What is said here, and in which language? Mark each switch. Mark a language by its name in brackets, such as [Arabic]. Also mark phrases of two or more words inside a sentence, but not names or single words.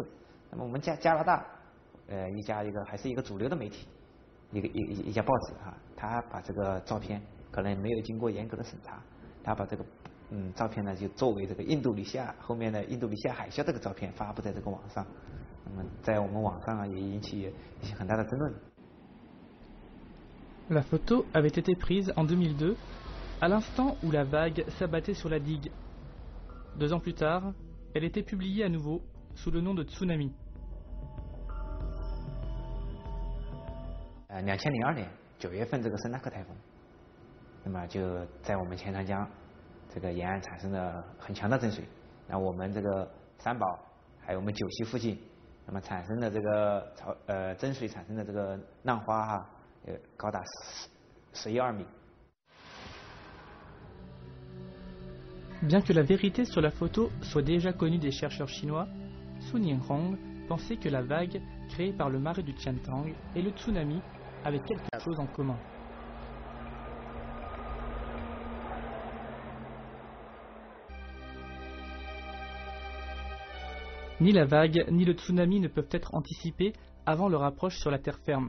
[Chinese] 那么我们加拿大一个还是一个主流的媒体，一家报纸哈，他把这个照片可能没有经过严格的审查，他把这个照片呢就作为这个印度尼西亚后面的印度尼西亚海啸这个照片发布在这个网上，那么在我们网上啊也引起一些很大的争论。 [French] La photo avait été prise en 2002, à l'instant où la vague s'abattait sur la digue. 2 ans plus tard, elle était publiée à nouveau sous le nom de tsunami. [Chinese] 2002 年9月份这个森纳克台风，那么就在我们钱塘江这个沿岸产生了很强的震水，那我们这个三宝还有我们九溪附近，那么产生的这个震水产生的这个浪花哈，高达11-12米。 [French] Bien que la vérité sur la photo soit déjà connue des chercheurs chinois, Sun Yingrong pensait que la vague créée par le marais du Qiantang et le tsunami avaient quelque chose en commun. Ni la vague ni le tsunami ne peuvent être anticipés avant leur approche sur la terre ferme.